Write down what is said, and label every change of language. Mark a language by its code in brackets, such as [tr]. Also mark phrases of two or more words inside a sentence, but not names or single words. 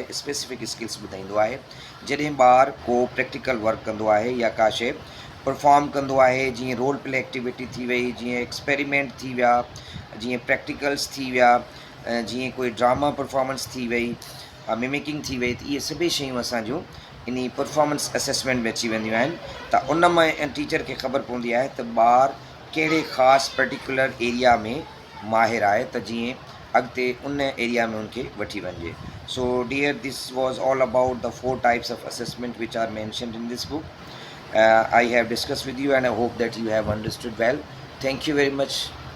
[en] specific skills [sd] ॿुधाईंदो आहे. जॾहिं ॿारु को [en] practical work [sd] कंदो आहे या का शइ परफॉर्म कंदो आहे, जीअं [en] role play activity [sd] थी वई, जीअं एक्सपेरिमेंट थी विया, जीअं प्रैक्टिकल्स थी विया, जीअं कोई [en] drama performance [sd] थी वई, मिमिकिंग थी वई, त इहे सभई शयूं असांजो इन [en] performance assessment [sd] में अची वेंदियूं आहिनि. त उन में टीचर खे ख़बर पवंदी आहे त ॿारु कहिड़े ख़ासि [en] particular area [sd] में माहिर आहे, त जीअं अॻिते उन एरिया में उनखे वठी वञिजे. [en] So dear, this was all about the 4 types of assessment which are mentioned in this book. I have discussed with you and I hope that you have understood well. Thank you very much.